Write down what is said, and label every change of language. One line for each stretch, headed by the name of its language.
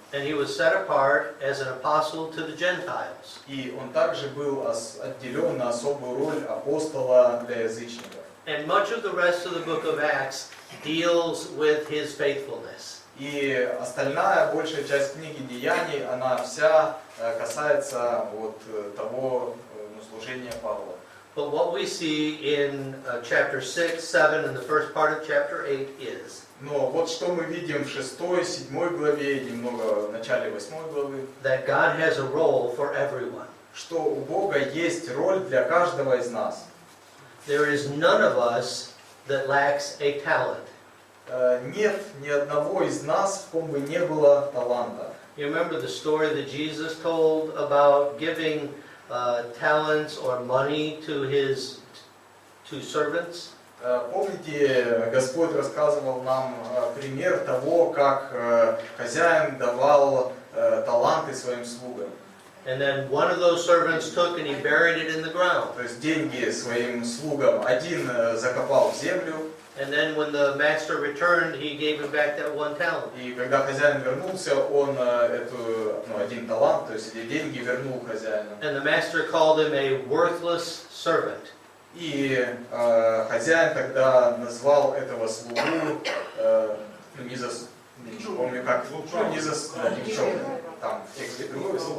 English: And he was set apart as an apostle to the Gentiles.
Russian: И он также был отделен на особую роль апостола для язычников.
English: And much of the rest of the book of Acts deals with his faithfulness.
Russian: И остальная большая часть книги Деяний, она вся касается вот того служения Павла.
English: But what we see in chapter 6, 7, and the first part of chapter 8 is
Russian: Но вот что мы видим в 6, 7 главе и немного в начале 8 главы,
English: that God has a role for everyone.
Russian: что у Бога есть роль для каждого из нас.
English: There is none of us that lacks a talent.
Russian: Нет ни одного из нас, в ком бы не было таланта.
English: You remember the story that Jesus told about giving talents or money to his servants?
Russian: Помните, Господь рассказывал нам пример того, как хозяин давал таланты своим слугам.
English: And then one of those servants took and he buried it in the ground.
Russian: То есть деньги своим слугам один закопал в землю.
English: And then when the master returned, he gave him back that one talent.
Russian: И когда хозяин вернулся, он один талант, то есть эти деньги вернул хозяину.
English: And the master called him a worthless servant.
Russian: И хозяин тогда назвал этого слугу, не помню как, никчемный. Там в тексте другой слово.